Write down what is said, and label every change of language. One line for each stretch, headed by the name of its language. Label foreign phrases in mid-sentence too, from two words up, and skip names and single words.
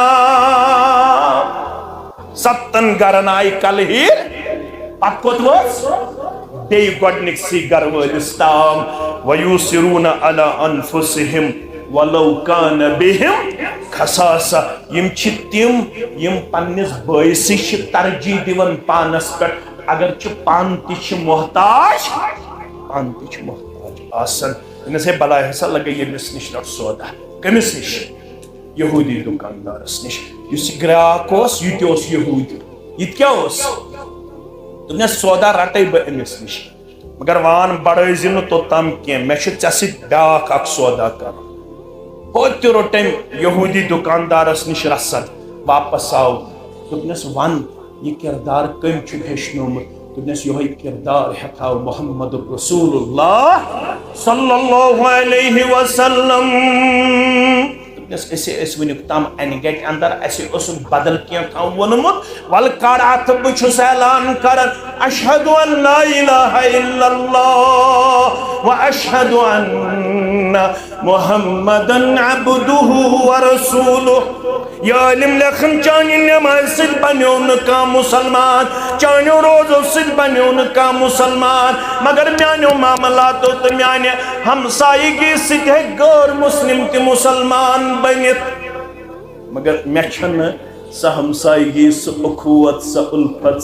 Kashmiri: تام 7 گرن آیہِ کل ہیر پتہٕ کوٚت وٲژ بیٚیہِ گۄڈنِکسٕے گرٕ وٲلِس تام
Arabic: وَیوٗسِروٗنَ عَلَىٰ أَنفُسِهِمْ وَلَوْ كَانَ بِهِمْ خَصَاصَةٌ
Kashmiri: یِم چھِ تِم یِم پننِس بٲیسٕے چھِ ترجیح دِوان پانس پٮ۪ٹھ اگر چھِ پانہٕ تہِ چھِ محتاج آسان دپنس ہے بلاے ہسا لگے ییٚمِس نِش رٹ سودا کٔمِس نِش یہوٗدی دُکاندارس نِش یُس یہِ گراک اوس یہِ تہِ اوس یہوٗدی یہِ تہِ کیٛاہ اوس دپنس سودا رٹے بہٕ أمِس نِش مگر وان بڑٲیزِ نہٕ توٚتام کینٛہہ مےٚ چھُ ژےٚ سۭتۍ بیٛاکھ اکھ سودا کرُن ہوٚتہِ تہِ روٚٹ أمۍ یہوٗدی دُکاندارس نِش رسد واپس آو دوٚپنس ون یہِ کردار کٔمۍ چھُ ہیٚچھنومُت دوٚپنس یِہوٚے کردار ہٮ۪تھاو
Arabic: محمد رسول اللہ صلی اللہ علیہ وسلم
Kashmiri: أسۍ ٲسۍ وٕنیُک تام انہِ گٹہِ اندر اَسہِ اوسُکھ بدل کینٛہہ تام ووٚنمُت وَلہٕ کڑ اَتھٕ بہٕ چھُس اعلان کران
Arabic: اشہدُ ان لا الہ الا اللہ واشہدُ ان محمدن عبدہ ورسولہ
Kashmiri: یا علم لیکھن چانہِ نٮ۪مازِ سۭتۍ بنیو نہٕ کانٛہہ مُسلمان چانیو روزو سۭتۍ بنیو نہٕ کانٛہہ مُسلمان مگر میانیو معاملاتو تہٕ میانہِ ہمسایگی سۭتۍ ہیٚکہِ غٲر مسلم تہِ مُسلمان بنِتھ مگر مےٚ چھنہٕ سۄ ہمسایگی سۄ اخوت سۄ الفت